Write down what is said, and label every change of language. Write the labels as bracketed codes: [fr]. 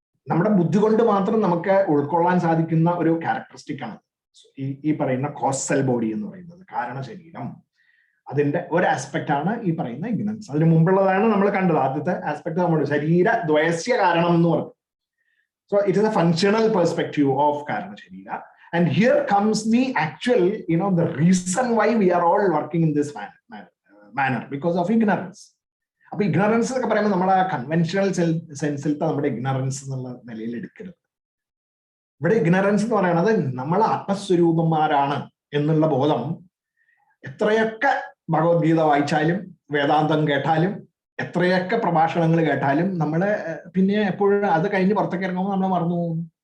[ml] നമ്മുടെ ബുദ്ധി കൊണ്ട് മാത്രം നമുക്ക് ഉൾക്കൊള്ളാൻ സാധിക്കുന്ന ഒരു ക്യാരക്ടറിസ്റ്റിക് ആണ് ഈ പറയുന്ന കോസൽ ബോഡി എന്ന് പറയുന്നത്, കാരണ ശരീരം. അതിന്റെ ഒരു ആസ്പെക്ട് ആണ് ഈ പറയുന്ന ഇഗ്നറൻസ്. അതിന് മുമ്പുള്ളതാണ് നമ്മൾ കണ്ടത്. ആദ്യത്തെ ആസ്പെക്ട് നമ്മൾ ശരീര ദ്വയസ്യ കാരണം എന്ന് പറഞ്ഞു. [en] so it is a functional perspective of [ml] കാരണ ശരീര. [en] And here comes the actual, the reason why we are all working in this manner because of ignorance. [ml] അപ്പൊ ഇഗ്നറൻസ് എന്നൊക്കെ പറയുമ്പോൾ നമ്മൾ ആ കൺവെൻഷണൽ സെൻസിലത്തെ നമ്മുടെ ഇഗ്നറൻസ് എന്നുള്ള നിലയിൽ എടുക്കരുത്. ഇവിടെ ഇഗ്നറൻസ് എന്ന് പറയുന്നത് നമ്മൾ ആത്മസ്വരൂപന്മാരാണ് എന്നുള്ള ബോധം എത്രയൊക്കെ ഭഗവത്ഗീത വായിച്ചാലും വേദാന്തം കേട്ടാലും എത്രയൊക്കെ പ്രഭാഷണങ്ങൾ കേട്ടാലും നമ്മള് പിന്നെ എപ്പോഴും അത് കഴിഞ്ഞ് പുറത്തേക്ക് ഇറങ്ങുമ്പോൾ നമ്മൾ മറന്നു പോകും.